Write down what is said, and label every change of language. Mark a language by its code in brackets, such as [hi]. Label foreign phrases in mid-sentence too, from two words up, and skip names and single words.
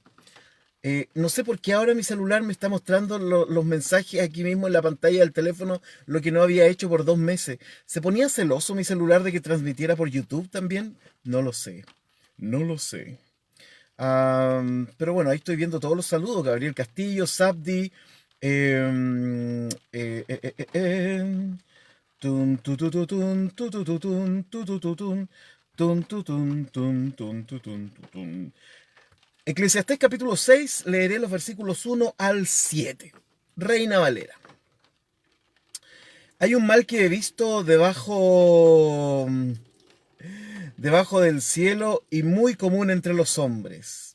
[es] No sé por qué ahora mi celular me está mostrando los mensajes aquí mismo en la pantalla del teléfono, lo que no había hecho por 2 meses. ¿Se ponía celoso mi celular de que transmitiera por YouTube también? No lo sé. No lo sé. Pero bueno, ahí estoy viendo todos los saludos. Gabriel Castillo, Sabdi. Tun, tu, tu, tu, tun, tu, tu, tu, tun, tu, tu, tu, tun, tun, tu, tun, tun, tun, tu, tun, tu, tun. Eclesiastés capítulo 6, leeré los versículos 1 al 7. Reina Valera. Hay un mal que he visto debajo del cielo y muy común entre los hombres.